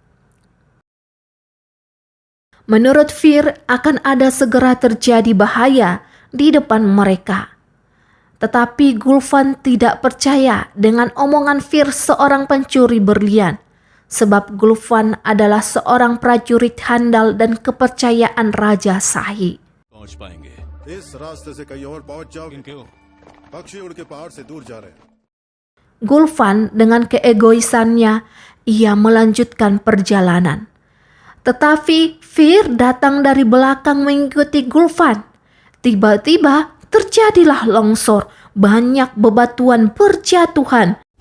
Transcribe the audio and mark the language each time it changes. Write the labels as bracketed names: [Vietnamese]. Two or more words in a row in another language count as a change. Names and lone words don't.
[Indonesian] Menurut Fir akan ada segera terjadi bahaya di depan mereka. Tetapi Gulfan tidak percaya dengan omongan Fir seorang pencuri berlian, sebab Gulfan adalah seorang prajurit handal dan kepercayaan Raja Shahi. [Hindi] पहुंच पाएंगे। इस रास्ते से कहीं और पहुंच जाओगे। क्यों? पक्षी उड़ के पहाड़ से दूर जा रहे हैं। [Indonesian] Gulfan dengan keegoisannya, ia melanjutkan perjalanan. Tetapi Fir datang dari belakang mengikuti Gulfan. Tiba-tiba terjadilah longsor, banyak bebatuan berjatuhan.